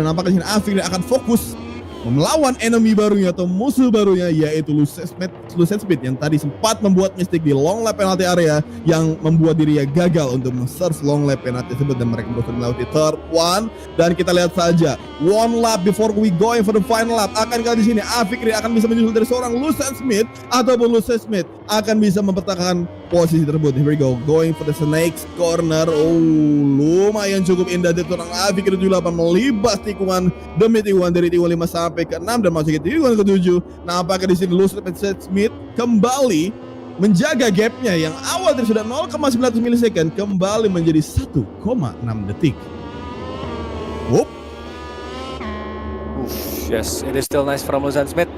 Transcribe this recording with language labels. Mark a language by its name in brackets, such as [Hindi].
[Indonesian] Nampaknya Afiq akan fokus melawan enemy barunya atau musuh barunya, yaitu Lawson Smith yang tadi sempat membuat mistake di long lap penalty area yang membuat dirinya gagal untuk men-serve long lap penalty tersebut, dan mereka berusaha melewati third one. Dan kita lihat saja [English] one lap before we going for the final lap, [Indonesian] akan kali di sini Afiq akan bisa menyusul dari seorang Lawson Smith, ataupun Lawson Smith akan bisa mempertahankan posisi tersebut. [English] Here we go, going for the snakes corner. [Indonesian] Lumayan cukup indah dari seorang Afiq 78 melibas tikungan demi tikungan dari tikungan 5 sampai ke-6 dan masuk ke tikungan ke-7. Nampaknya di sini Lawson Smith kembali menjaga gapnya yang awal tadi sudah 0,9 milisecond kembali menjadi 1,6 detik. [English] Yes, it is still nice from Lawson Smith.